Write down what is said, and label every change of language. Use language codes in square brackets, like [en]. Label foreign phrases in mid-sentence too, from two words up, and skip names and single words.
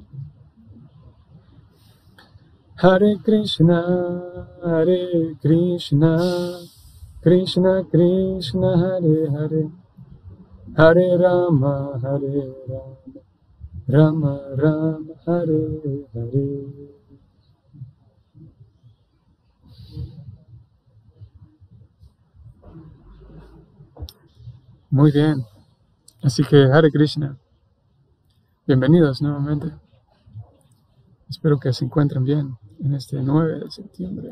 [sa] हरे कृष्ण, कृष्ण कृष्ण, हरे हरे, हरे राम, राम राम, हरे हरे. [es] Muy bien, así que Hare Krishna, bienvenidos nuevamente. Espero que se encuentren bien en este 9 de septiembre.